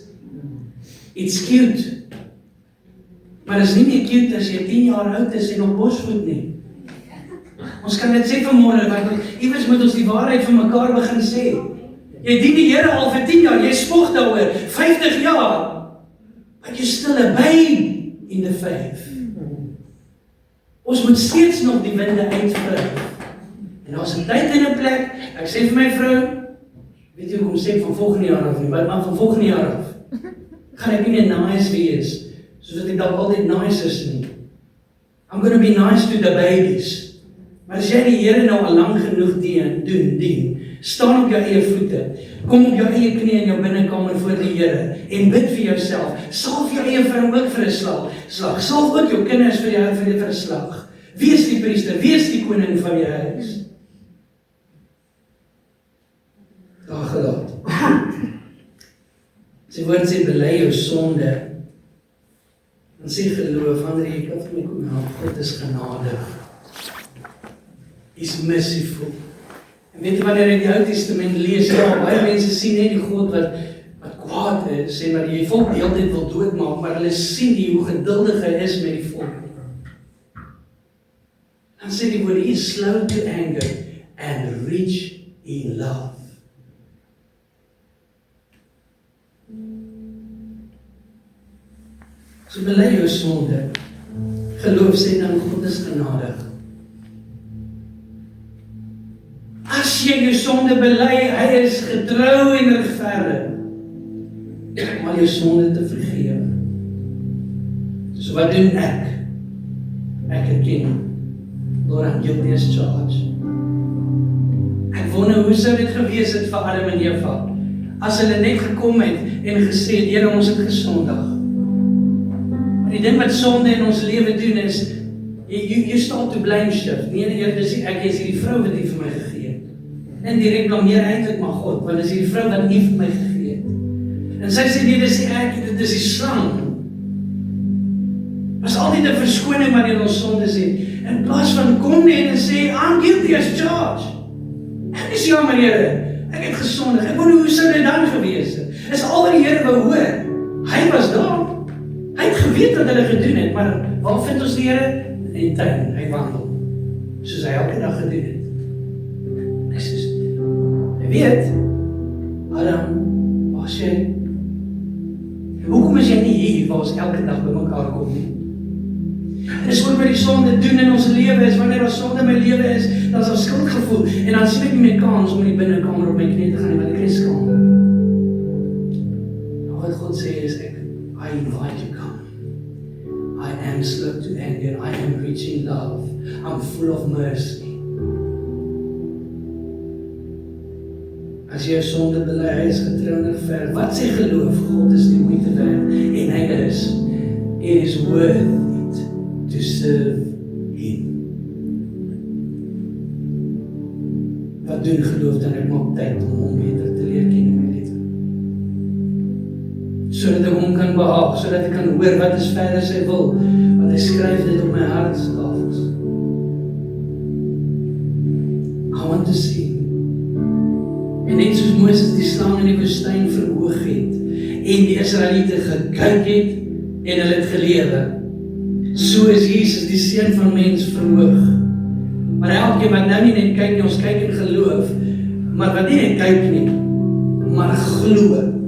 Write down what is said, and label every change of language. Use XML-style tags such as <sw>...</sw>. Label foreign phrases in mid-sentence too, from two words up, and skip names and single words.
<en>It's cute.</en> <af>Maar is nie meer cute as jy 10 jaar oud is en op borsvoet nie. Ons kan dit sê vanmôre, want iewers moet ons die waarheid vir mekaar begin sê. Jy dien die Here al vir 10 jaar, jy spog daaroor, 50 jaar.</af> <en>But you're still a babe in the faith.</en> <af>Ons moet steeds nog die winde uitvry. En daar's 'n tyd en 'n plek, ek sê vir my vrou, weet jy hoekom sê ek van volgende jaar af nie, maar van volgende jaar af, gaan ek nie meer nice wees, soos wat ek dalk altyd nice is nie.</af> <en>I'm going to be nice to the babies.</en> <af>Maar as jy die Here nou al lang genoeg dien, staan op jou eie voete, kom op jou eie knie in jou binnekamer voor die Here, en bid vir jouself, salf jou eie vrou ook vir 'n slag, salf ook jou kinders vir die slag, wees die priester, wees die koning van jou huis. Daar gelaat. Sy woord sê, bely jou sonde, en sê geloof, wanneer jy kan vir my kom help, God is genadig.</af> <en>He's merciful.</en> <af>En weet jy, wanneer jy die Ou Testament lees, baie mense sien net die God wat kwaad is, en wat die volk die hele tyd wil doodmaak, maar hulle sien nie hoe geduldig hy is met die volk. Dan sê die woord,</af> <en>he is slow to anger, and rich in love.</en> <af>So bely jou sonde, geloof sê dan God is genadig. As jy jou sonde bely, hy is getrou en regverdig om al jou sonde te vergewe. So wat doen ek? Ek erken,</af> <en>Lord, I'm guilty as charged.</en> <af>Ek wonder hoe sou dit gewees het vir Adam en Eva, as hulle net gekom het en gesê, Here, ons het gesondig. Maar die ding wat sonde in ons lewe doen is,</af> <en>you start to blame shift.</en> <af>Nee, Here, ek is hierdie vrou wat U vir my gegee het. En direk blameer eintlik maar God, want dis hierdie vrou wat U vir my gegee het. En sy sê, nee, dis nie ek, dit is die slang. Was altyd 'n verskoning wanneer ons sondes het. In plaas van kom net en sê,</af> <en>I'm guilty as charged.</en> <af>Ek is jammer, Here, ek het gesondig. Ek wonder hoe sou dit dan gewees het. Is al wat die Here wou hoor. wat hulle gedoen het, maar waar vind ons die Here? In die tuin, hy wandel. Soos hy elke dag gedoen het. Hy sê, hy weet, Adam, waar is jy? Hoekom is jy nie hier waar ons elke dag by mekaar kom nie? En dis ook wat die sonde doen in ons lewe is, wanneer ons sonde in my lewe is, dan is daar skuldgevoel, en dan sien ek nie meer kans om in die binnekamer op my knie te gaan nie, want ek is skaam. Nou wat God sê is,</af> <en>I invite you come. I am slow to anger, I am rich in love, I'm full of mercy.</en> <af>As jy jou sonde bely, hy is getrou en regverdig. Wat sê geloof? God is die moeite werd, en hy is.</af> <en>It is worth it to serve him.</en> <af>Wat doen geloof dan? Ek maak tyd om hom beter te leer ken in my lewe. Sodat ek hom kan behaag, sodat ek kan hoor wat is verder sy wil, want hy skryf dit op my hartstafels.</af> <en>I want to see.</en> <af>En net soos Moses die slang in die woestyn verhoog het, en die Israeliete gekyk het, en hulle het gelewe, so is Jesus die Seun van Mens verhoog. Maar elkeen wat nou nie net kyk nie, ons kyk in geloof, maar wat nie net kyk nie, maar glo.</af>